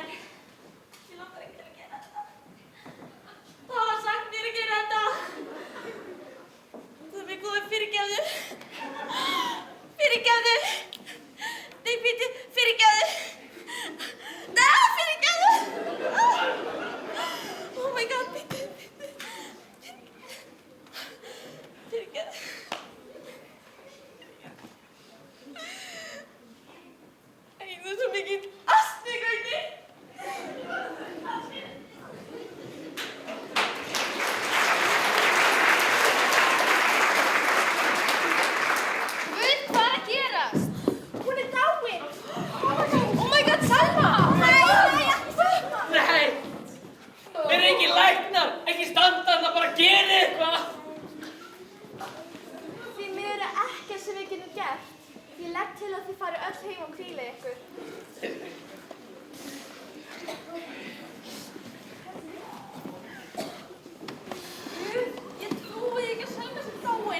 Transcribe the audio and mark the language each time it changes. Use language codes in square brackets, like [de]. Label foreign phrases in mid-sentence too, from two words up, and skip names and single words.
[is] Ég langar ekki að gera þetta. Það var sagt mér að gera þetta. Guð minn góður, fyrirgefðu. Fyrirgefðu. Nei, býttu, fyrirgefðu. Nei, fyrirgefðu. [en] Oh my god, [is] býttu. Fyrirgefðu. Æ, þú er svo mikið astmi, Gauti. Guð, hvað er að gerast? Hún er dáin. [en] Oh my god, Selma. [is] Nei, ekki Selma. Nei! Þeir eru ekki læknar, ekki standarna, bara gerið eitthvað! Því miður er ekkert sem við getum gert. Ég legg til að þið farið öll heim og hvílið ykkur. Ég trúi ekki að Selma sé dáin.